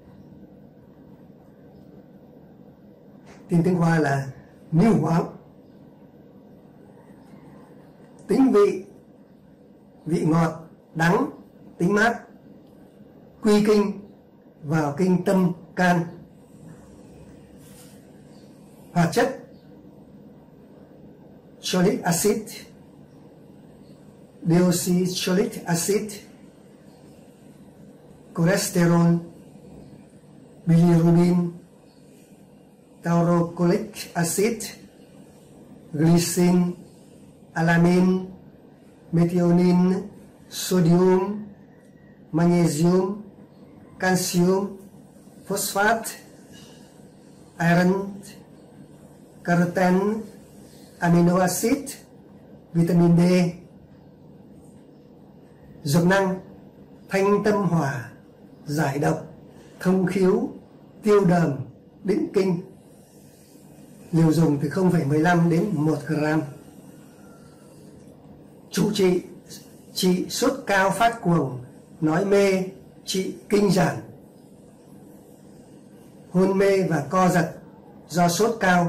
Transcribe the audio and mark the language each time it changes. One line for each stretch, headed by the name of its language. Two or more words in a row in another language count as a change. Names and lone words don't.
Vietnamese: Tên tiếng Hoa là ngưu hoàng. Tính vị ngọt, đắng, tính mát, quy kinh vào kinh tâm can. Hoạt chất:
English: cholic acid, deoxycholic acid, cholesterol, bilirubin, taurocholic acid, glycine, alanine, methionine, sodium, magnesium, calcium, phosphate, iron, carotene, amino acid, vitamin D.
Vietnamese: Dược năng: thanh tâm hỏa, giải độc, thông khiếu, tiêu đờm, định kinh. Liều dùng từ 0,15 đến 1 gram. Chủ trị: trị sốt cao phát cuồng, nói mê, trị kinh giản, hôn mê và co giật do sốt cao.